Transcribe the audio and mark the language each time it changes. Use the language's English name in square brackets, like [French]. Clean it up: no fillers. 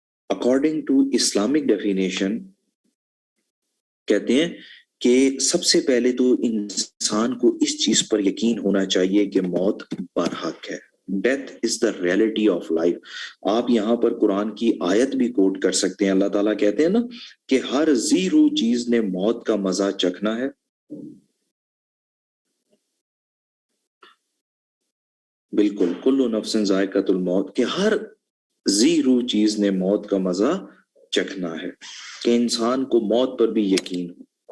[English] according to Islamic definition [Urdu] کہتے ہیں کہ سب سے پہلے تو انسان کو اس چیز پر یقین ہونا چاہیے کہ موت برحق ہے. [English] Death is the reality of life. [Urdu] آپ یہاں پر قرآن کی آیت بھی کوٹ کر سکتے ہیں. اللہ تعالیٰ کہتے ہیں نا کہ ہر ذی روح چیز نے موت کا مزہ چکھنا ہے. بالکل، [Arabic] کل نفس ذائقۃ الموت، [Urdu] کہ ہر ذی روح چیز نے موت کا مزہ چکھنا ہے، کہ انسان کو موت پر بھی یقین ہو.